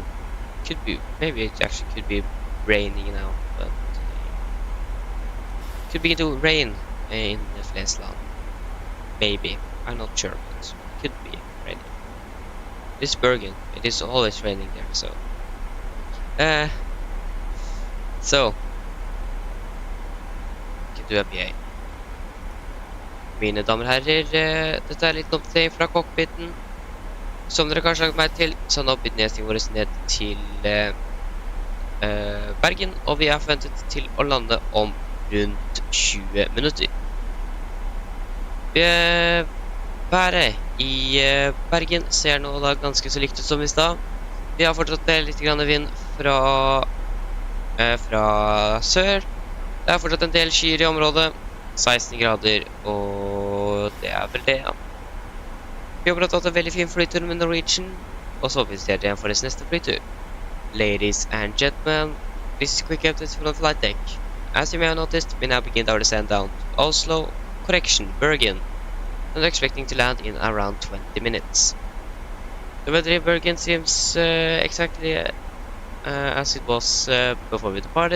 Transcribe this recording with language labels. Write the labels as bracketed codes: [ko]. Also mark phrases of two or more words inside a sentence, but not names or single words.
[en] Maybe it actually could be raining now, but could begin to rain in the Flesland. Maybe. I'm not sure, but could be raining. This Bergen, it is always raining there, so can do a PA. [no] Mine damer og herrer, dette er litt oppdatering fra cockpiten. Som dere kanskje har lagt meg til, så har nå bytt nedstillingen vår ned til Bergen, og vi er forventet til å lande om rundt 20 minutter. Været i Bergen ser nå da ganske så likt ut som i stad. Vi har fortsatt litt grann vind fra sør. Det er fortsatt en del skyer i området. 16 grader, og det er vel det, ja. Vi har hatt en veldig fin flytur med Norwegian, og så håper vi ser igjen for deres neste flytur. [en] Ladies and gentlemen, this is quick update from the flight deck. As you may have noticed, we now begin our descent down to Oslo, Bergen, and are expecting to land in around 20 minutes. The weather in Bergen seems exactly as it was before we departed.